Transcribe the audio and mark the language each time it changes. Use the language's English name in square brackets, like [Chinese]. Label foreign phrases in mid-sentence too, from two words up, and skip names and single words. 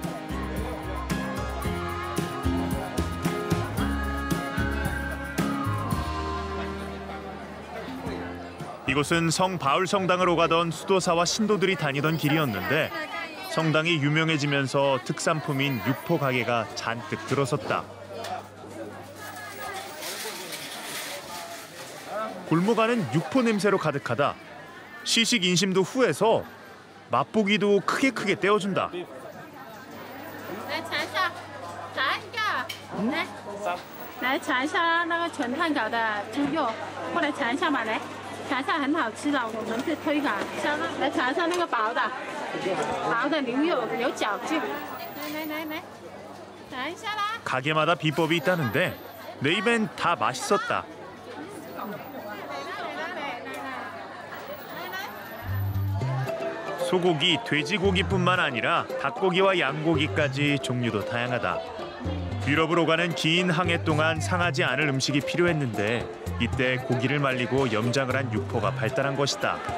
[Korean] 이곳은 성 바울 성당을 오가던 수도사와 신도들이 다니던 길이었는데 성당이 유명해지면서 특산품인 육포 가게가 잔뜩 들어섰다. 골목 안은 육포 냄새로 가득하다. 시식 인심도 후해서 맛보기도 크게 떼어준다. [Chinese] 来尝一下，尝一个，来尝一下那个全炭烤的猪肉，过来尝一下嘛，来，尝一下很好吃的，我们是推广。来尝一下那个薄的牛肉，有嚼劲。来，尝一下啦。 [Korean] 가게마다 비법이 있다는데 내 입엔 다 맛있었다. 소고기, 돼지고기뿐만 아니라 닭고기와 양고기까지 종류도 다양하다. 유럽을 오가는 긴 항해 동안 상하지 않을 음식이 필요했는데 이때 고기를 말리고 염장을 한 육포가 발달한 것이다.